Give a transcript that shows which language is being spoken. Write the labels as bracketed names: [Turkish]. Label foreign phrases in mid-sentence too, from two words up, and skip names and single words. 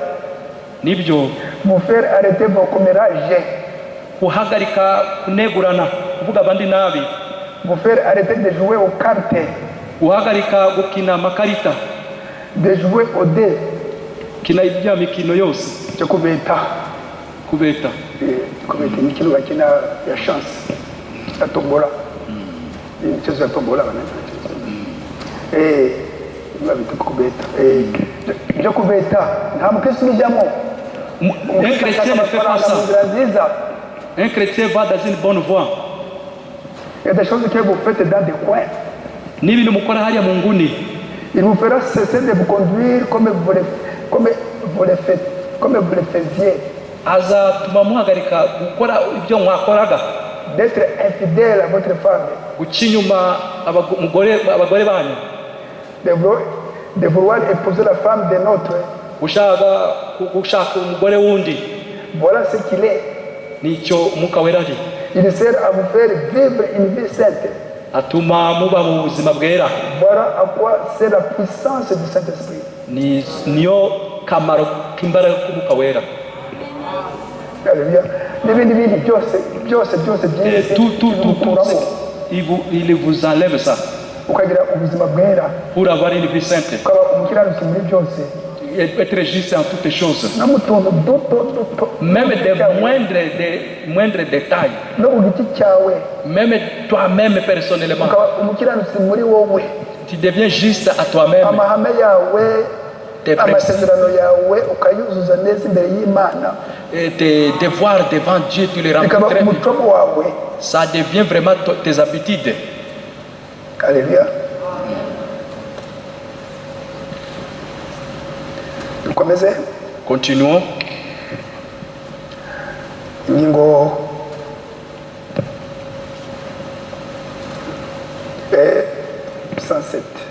[French] Vous faire arrêter vos commérages. Vous faire arrêter de jouer aux cartes. De jouer au dé. [Kinyarwanda] cyo kubeta kubeta. kubeta ni ikintu bakina ya chance ya tombola imichezo ya tombola babita kubeta cyo kubeta nta mukristo bijyamo. [French] Un chrétien ne fait pas ça. Un chrétien va dans une bonne voie. Il y a des choses que vous faites dans des coins. [Kinyarwanda] Ni ibintu mukora hariya mu nguni. [French] Il vous fera cesser de vous conduire comme vous le faites, comme vous le faisiez. [Kinyarwanda] Azatuma muhagarika gukora ibyo mwakoraga. [French] D'être infidèle à votre femme. [Kinyarwanda] Guca inyuma abagore banyu. [French] De vouloir épouser la femme d'un autre. [Kinyarwanda] Gushaka umugore wundi. [French] Voilà ce qu'il est. [Kinyarwanda] Nicyo Umwuka Wera ari. [French] Il sert à vous faire vivre une vie sainte. [Kinyarwanda] Atuma muba mu buzima bwera. [French] Voilà à quoi c'est la puissance du Saint-Esprit. [Kinyarwanda] Niyo kamaro k'imbaraga k'Umwuka Wera. [French] Alléluia. [Kinyarwanda] N'ibindi bintu byose byinshi. [French] Tout, il vous enlève ça. [Kinyarwanda] Ukagira ubuzima bwera. [French] Pour avoir une vie sainte. [Kinyarwanda] Ukaba umukiranutsi muri byose. [French] Être juste en toutes choses. [Kinyarwanda] No mutuntu duto. [French] Même des moindres détails. [Kinyarwanda] No ugiti cyawe. [French] Même toi-même personnellement. [Kinyarwanda] Ukaba umukiranutsi muri wowe. [French] Tu deviens juste à toi-même. [Kinyarwanda] Amahame yawe, amasezerano yawe ukayuzuza neza imbere y'Imana. [French] Et tes devoirs devant Dieu, tu les remplis très bien. Ça devient vraiment tes habitudes. Alléluia. Continuons. [Kinyarwanda] Ingingo 107.